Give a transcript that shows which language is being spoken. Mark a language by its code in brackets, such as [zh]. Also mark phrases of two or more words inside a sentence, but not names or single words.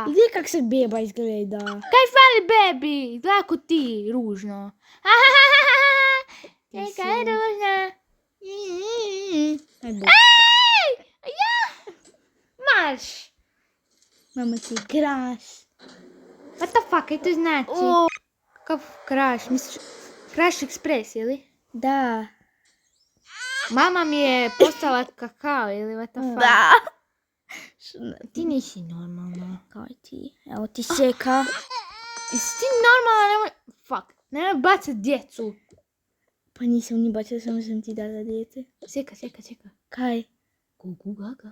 [hr] I gdje kak se beba izgleda? Kaj fali bebi? Glako ti, ružno. Čekaj, ružno. Ajde. Ej! Ja! Marš! Mama ti kraš. [en] What the fuck, [hr] kaj to znači? Kakav kraš? Misliš, Kraš Express, ili? Da. Mama mi je postala kakao, ili [en] what the fuck? [hr] Da. Ti nisi normalna. Kao i ti. Evo ti seka. Jesi ti normalna? Nemoj... Fuck. Nemoj bacat djecu. Pa nisam ni bačila, samo sam ti dala djece. Seka. Kaj? Gugu gaga.